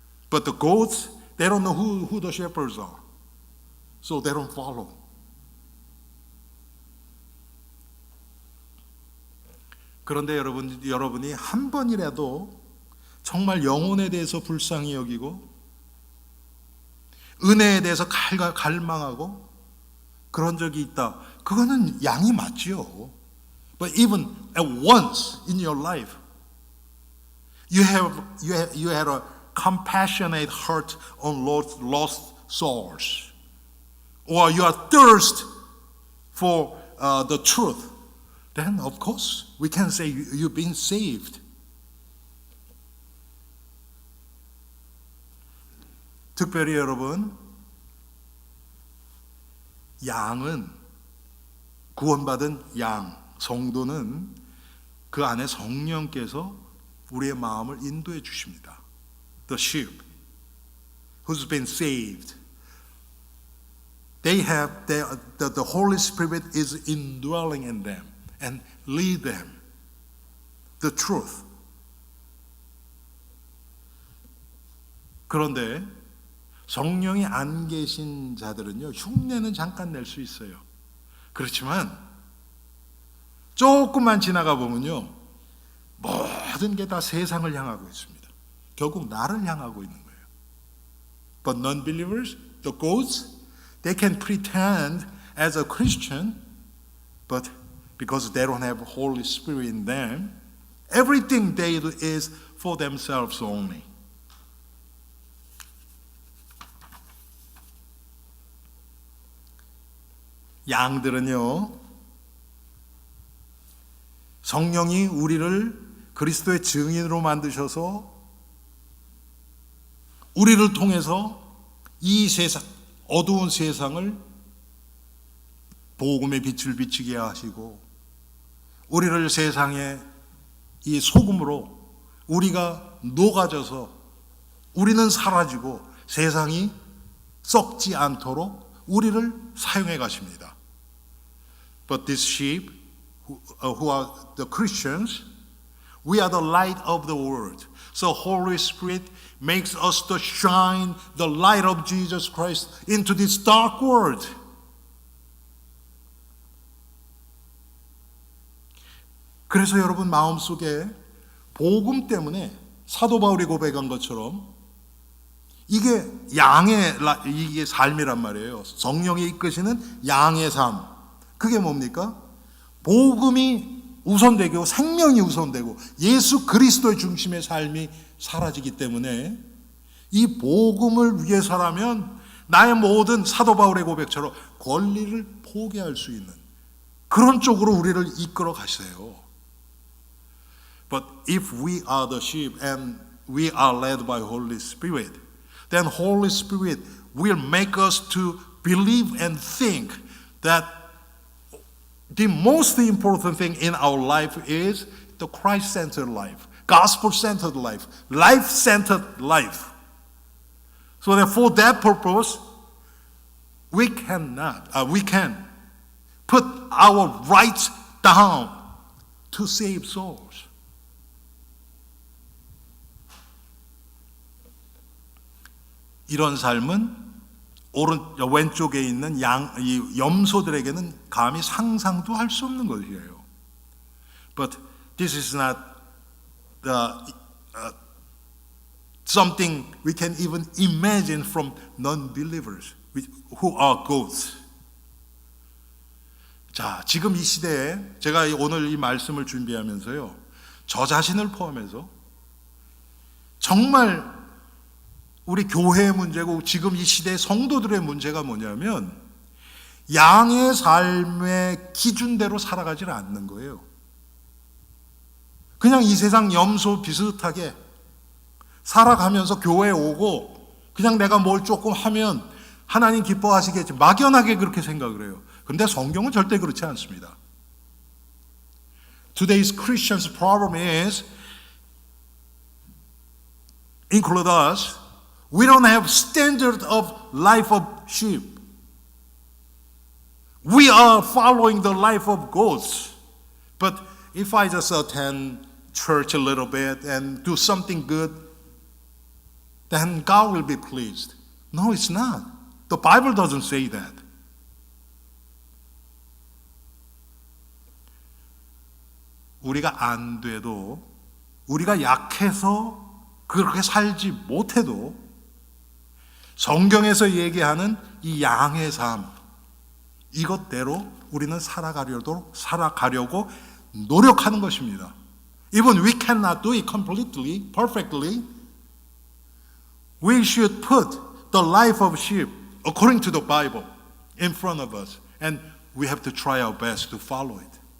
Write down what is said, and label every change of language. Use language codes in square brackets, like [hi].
[en] But the goats, they don't know who the shepherds are. So they don't follow. [ko] 그런데 여러분이 한 번이라도 정말 영혼에 대해서 불쌍히 여기고 은혜에 대해서 갈망하고 그런 적이 있다. 그거는 양이 맞지요. [en] But even at once in your life, you had a compassionate heart on lost souls, or you are thirst for the truth, then of course we can say you've been saved. [ko] 특별히 여러분, 양은, 구원받은 양, 성도는 그 안에 성령께서 우리의 마음을 인도해 주십니다. [en] The sheep who's been saved, they have the Holy Spirit is indwelling in them and lead them the truth. [ko] 그런데 성령이 안 계신 자들은요, 흉내는 잠깐 낼 수 있어요. 그렇지만 조금만 지나가 보면요, 모든 게 다 세상을 향하고 있습니다. 결국 나를 향하고 있는 거예요. [en] But non-believers, the goats, they can pretend as a Christian, but because they don't have the Holy Spirit in them, everything they do is for themselves only. [ko] 양들은요, 성령이 우리를 그리스도의 증인으로 만드셔서 우리를 통해서 이 세상, 어두운 세상을 복음의 빛을 비치게 하시고, 우리를 세상의 이 소금으로 우리가 녹아져서 우리는 사라지고 세상이 썩지 않도록 우리를 사용해 가십니다. [en] But these sheep who are the Christians, we are the light of the world. So Holy Spirit makes us to shine the light of Jesus Christ into this dark world. [ko] 그래서 여러분 마음속에 복음 때문에 사도 바울이 고백한 것처럼 이게 양의 이게 삶이란 말이에요. 성령이 이끄시는 양의 삶. 그게 뭡니까? 복음이 우선되고 생명이 우선되고 예수 그리스도의 중심의 삶이 사라지기 때문에 이 복음을 위해서라면 나의 모든 사도 바울의 고백처럼 권리를 포기할 수 있는 그런 쪽으로 우리를 이끌어 가세요. [en] But if we are the sheep and we are led by Holy Spirit, then Holy Spirit will make us to believe and think that the most important thing in our life is the Christ-centered life, gospel-centered life, life-centered life. So that for that purpose, we can put our rights down to save souls. [ko] 이런 삶은 왼쪽에 있는 이 염소들에게는 감히 상상도 할 수 없는 것이에요. [en] But this is not something we can even imagine from non-believers who are goats. [ko] 자, 지금 이 시대에 제가 오늘 이 말씀을 준비하면서요, 저 자신을 포함해서 정말 우리 교회의 문제고 지금 이 시대의 성도들의 문제가 뭐냐면 양의 삶의 기준대로 살아가지 않는 거예요. 그냥 이 세상 염소 비슷하게 살아가면서 교회에 오고 그냥 내가 뭘 조금 하면 하나님 기뻐하시겠지, 막연하게 그렇게 생각을 해요. 그런데 성경은 절대 그렇지 않습니다. [en] Today's Christians' problem is, include us, we don't have standard of life of sheep. We are following the life of goats. But if I just attend church a little bit and do something good, then God will be pleased. No, it's not. The Bible doesn't say that. [ko] 우리가 안 돼도, 우리가 약해서 그렇게 살지 못해도 성경에서 얘기하는 이 양의 삶, 이것대로 우리는 살아가려고 노력하는 것입니다. [en] Even we cannot do it completely, perfectly. We should put the life of sheep according to the Bible in front of us. And we have to try our best to follow it.